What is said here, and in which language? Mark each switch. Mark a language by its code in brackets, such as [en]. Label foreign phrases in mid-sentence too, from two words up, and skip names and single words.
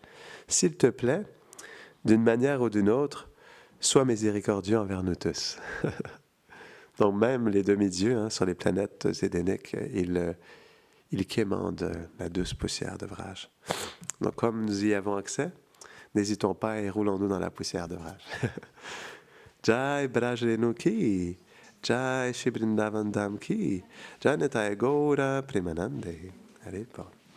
[fr] S'il te plaît, d'une manière ou d'une autre, sois miséricordieux envers nous tous. Donc même les demi-dieux sur les planètes édéniques, ils quémandent la douce poussière de Braj. Donc comme nous y avons accès, n'hésitons pas et roulons-nous dans la poussière de Braj. [hi] जय ब्रजरेणु की, जय श्री वृन्दावन धाम की, जय निताइ गौर प्रेमानन्दे. [fr] Allez, bon.